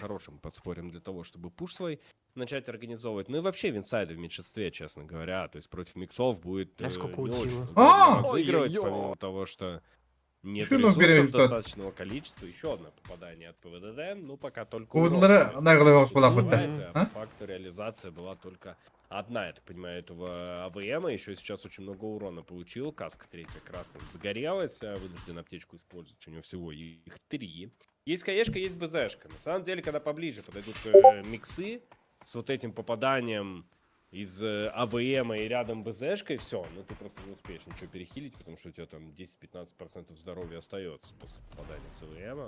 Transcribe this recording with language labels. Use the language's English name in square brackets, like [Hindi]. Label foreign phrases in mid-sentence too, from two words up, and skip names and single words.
[Russian] хорошим подспорьем для того, чтобы пуш свой начать организовывать. Ну и вообще Винсайды в меньшинстве, честно говоря. То есть против миксов будет Да сколько не утило. очень А! удобно разыгрывать, Ой-ой-ой. помимо того, что нет Что нам ресурсов перевести? достаточного количества. Еще одно попадание от ПВДД. Ну пока только урон. [Turkish] Kuvvetleri naglıyor Osmanlı [Russian] Ну, [Turkish] bitti. [Russian] это, Ha? по факту реализация была только одна, я так понимаю, этого АВМа. Еще сейчас очень много урона получил. Каска третья красным загорелась. Вынужден аптечку использовать. У него всего их 3. Есть КЕшка, есть БЗшка. На самом деле, когда поближе подойдут миксы с вот этим попаданием из АВМа и рядом БЗшкой, все, ну ты просто не успеешь ничего перехилить, потому что у тебя там 10-15% здоровья остается после попадания с АВМа.